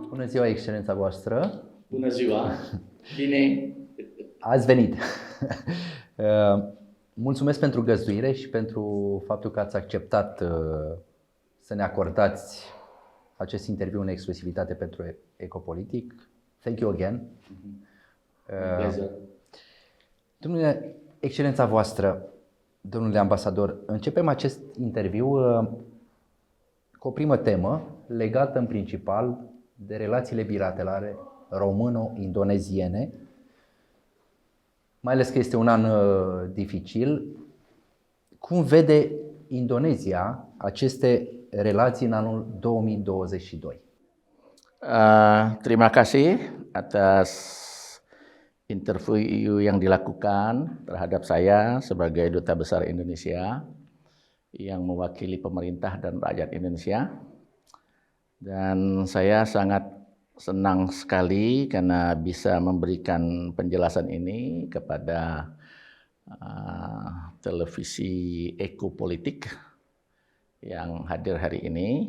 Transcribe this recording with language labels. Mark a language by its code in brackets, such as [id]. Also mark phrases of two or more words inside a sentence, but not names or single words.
[ro] ziua, Excelența voastră! Bună ziua! Bine! Ați venit! Mulțumesc pentru găzduire și pentru faptul că ați acceptat să ne acordați acest interviu în exclusivitate pentru Ecopolitic. [en] Thank you again. [ro] Domnule, Excelența voastră, domnule ambasador, începem acest interviu cu o primă temă legată în principal de relațiile bilaterale româno-indoneziene, mai ales că este un an dificil. Cum vede Indonezia aceste relații în anul 2022? [id] Terima kasih atas interview yang dilakukan terhadap saya sebagai Duta Besar Indonesia yang mewakili pemerintah dan rakyat Indonesia. Dan saya sangat senang sekali karena bisa memberikan penjelasan ini kepada televisi Ecopolitik yang hadir hari ini.